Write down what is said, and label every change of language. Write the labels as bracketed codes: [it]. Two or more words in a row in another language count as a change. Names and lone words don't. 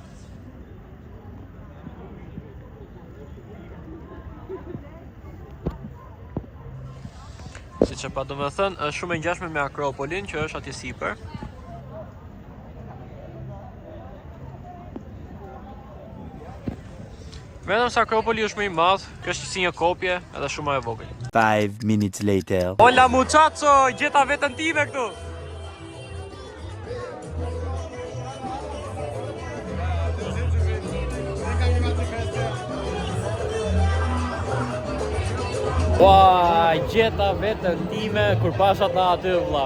[sq] Si që pa do me thënë, është shumë e ngjashme me Akropolin, që është atje sipër. Vetëm se Akropoli është më i madh, kjo është si një kopje, edhe shumë më e vogël. [en] 5 minutes later. [es] Hola muchacho, [sq] gjeta veten time këtu. Ua, gjeta vetën time kur pasha ta aty vlla.